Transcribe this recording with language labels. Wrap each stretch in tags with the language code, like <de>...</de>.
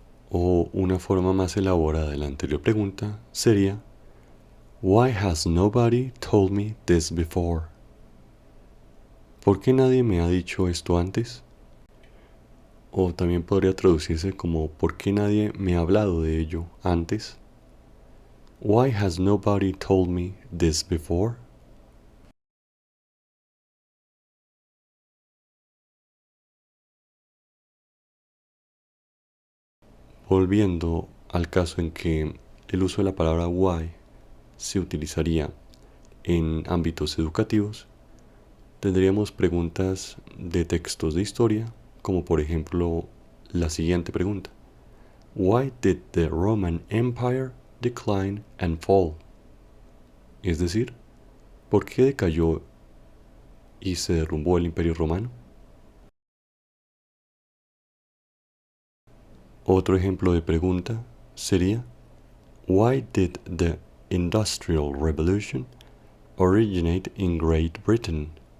<es>O una forma más elaborada de la anterior pregunta sería</es> <en>Why has nobody told me this before?</en> <es>¿Por qué nadie me ha dicho esto antes? O también podría traducirse como ¿por qué nadie me ha hablado de ello antes?</es> <en>Why has nobody told me this before?</en> <es>Volviendo al caso en que el uso de la palabra why se utilizaría en ámbitos educativos, tendríamos preguntas de textos de historia, como por ejemplo la siguiente pregunta.</es> <en>Why did the Roman Empire decline and fall?</en> <es>Es decir, ¿por qué decayó y se derrumbó el Imperio Romano? Otro ejemplo de pregunta sería</es> <en>Why did the Industrial Revolution originate in Great Britain?</en>